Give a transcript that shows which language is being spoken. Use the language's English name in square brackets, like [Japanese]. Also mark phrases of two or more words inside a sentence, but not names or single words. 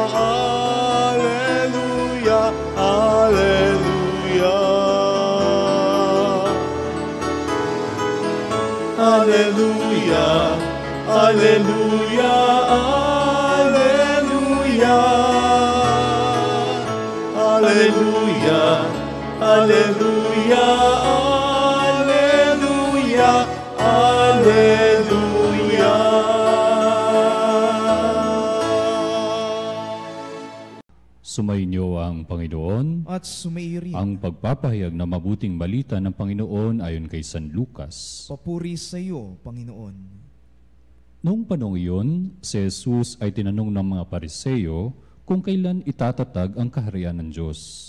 [Latin] alleluia, alleluia, alleluia, alleluia. Alleluia, alleluia, alleluia, alleluia. [Filipino] Sumainyo ang Panginoon. At sumairi, Ang pagpapahayag na mabuting balita ng Panginoon ayon kay San Lucas. papuri sa iyo, Panginoon. Noong panahon iyon, si Jesus ay tinanong ng mga Pariseo kung kailan itatatag ang kaharian ng Diyos.